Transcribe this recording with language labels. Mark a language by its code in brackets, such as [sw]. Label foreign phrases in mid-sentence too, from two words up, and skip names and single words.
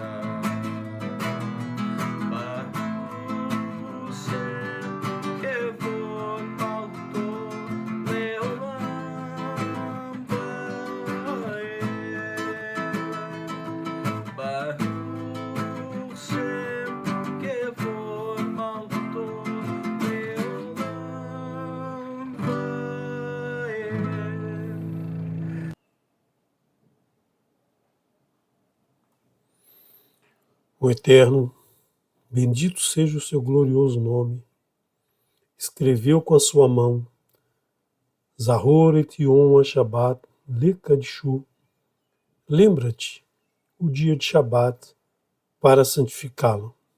[he] ברוך שם כבוד מלכותו לעולם ועד. ברוך שם כבוד מלכותו לעולם ועד. [pt] O Eterno, bendito seja o seu glorioso nome, escreveu com a sua mão, [he] זכור את יום השבת לקדשו, [pt] lembra-te o dia de Shabat para santificá-lo.